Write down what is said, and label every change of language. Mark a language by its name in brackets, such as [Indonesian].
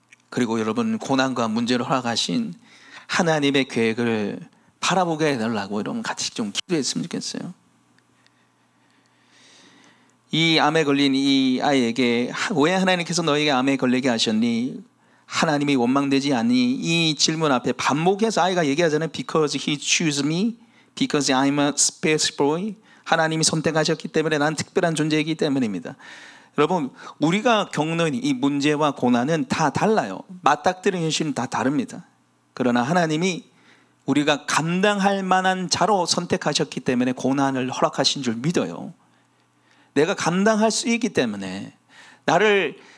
[Korean] 그리고 여러분 고난과 문제를 허락하신 하나님의 계획을 바라보게 해달라고 여러분 같이 좀 기도했으면 좋겠어요. 이 암에 걸린 이 아이에게 왜 하나님께서 너에게 암에 걸리게 하셨니? 하나님이 원망되지 않니? 이 질문 앞에 반복해서 아이가 얘기하잖아요. [English] Because he chose me, because I'm a special boy. [Korean] 하나님이 선택하셨기 때문에 난 특별한 존재이기 때문입니다. 여러분 우리가 겪는 이 문제와 고난은 다 달라요. 맞닥뜨리는 현실은 다 다릅니다. 그러나 하나님이 우리가 감당할 만한 자로 선택하셨기 때문에 고난을 허락하신 줄 믿어요. 내가 감당할 수 있기 때문에 나를